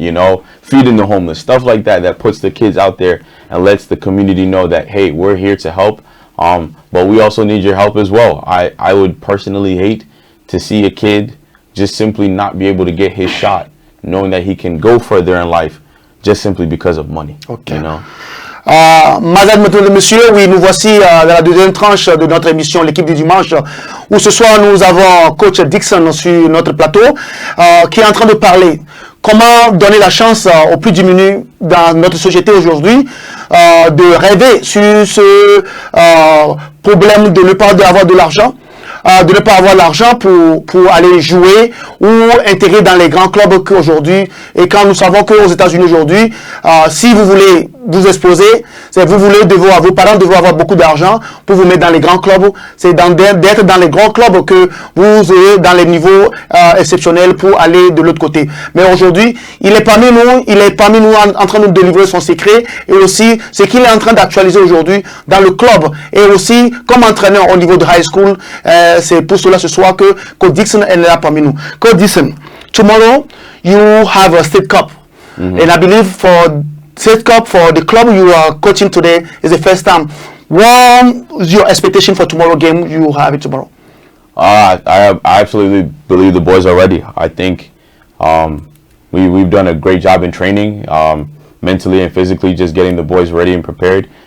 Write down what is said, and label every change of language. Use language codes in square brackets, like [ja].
[en] You know, feeding the homeless, stuff like that, that puts the kids out there and lets the community know that, hey, we're here to help. But we also need your help as well. I would personally hate to see a kid just simply not be able to get his shot, knowing that he can go further in life just simply because of money. Okay. You know? [fr] Madame, mesdames et messieurs, oui, nous voici dans la deuxième tranche de notre émission, l'équipe du dimanche, où ce soir nous avons coach Dixon sur notre plateau, qui est en train de parler comment donner la chance aux plus démunis dans notre société aujourd'hui de rêver sur ce problème de ne pas avoir de l'argent. De ne pas avoir l'argent pour aller jouer ou intégrer dans les grands clubs qu'aujourd'hui. Et quand nous savons qu'aux États-Unis aujourd'hui, si vous voulez vous exposer, c'est vos parents devront avoir beaucoup d'argent pour vous mettre dans les grands clubs. C'est d'être dans les grands clubs que vous aurez dans les niveaux exceptionnels pour aller de l'autre côté. Mais aujourd'hui, il est parmi nous en train de nous délivrer son secret et aussi ce qu'il est en train d'actualiser aujourd'hui dans le club et aussi comme entraîneur au niveau de high school. C'est pour cela ce soir que Coach Dixon est là parmi nous. [en] Coach Dixon, tomorrow you have a state cup, and I believe for state cup for the club you are coaching today is the first time. What is your expectation for tomorrow game? You have it tomorrow. I absolutely believe the boys are ready. I think we've done a great job in training, mentally and physically, just getting the boys ready and prepared.